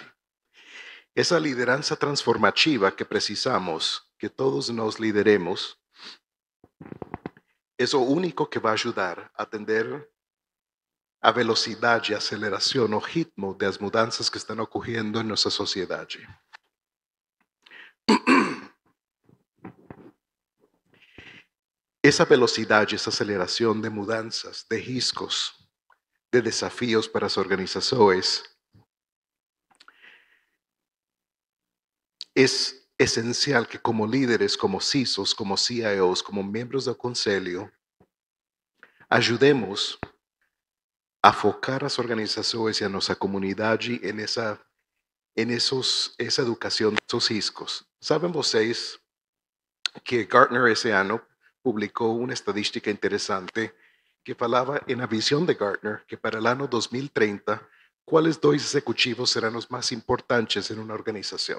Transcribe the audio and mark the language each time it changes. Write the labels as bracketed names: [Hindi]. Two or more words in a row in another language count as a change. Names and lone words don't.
[Portuguese] Essa liderança transformativa que precisamos, que todos nós lideremos, é o único que vai ajudar a atender a velocidade, a aceleração, o ritmo das mudanças que estão ocorrendo em nossa sociedade. [Spanish] esa velocidad y esa aceleración [Portuguese] de mudanças, de riscos, de desafios para as organizações [Spanish] es esencial que [Portuguese] como líderes, como CISOs, como CIOs, como [Spanish] miembros del [Portuguese] conselho, ajudemos a focar as organizações e a nossa comunidade essa educação desses riscos. Sabem vocês que Gartner esse ano publicou uma estadística interessante que falava na visão de Gartner que para o ano 2030, quais dois executivos serão os mais importantes em uma organização?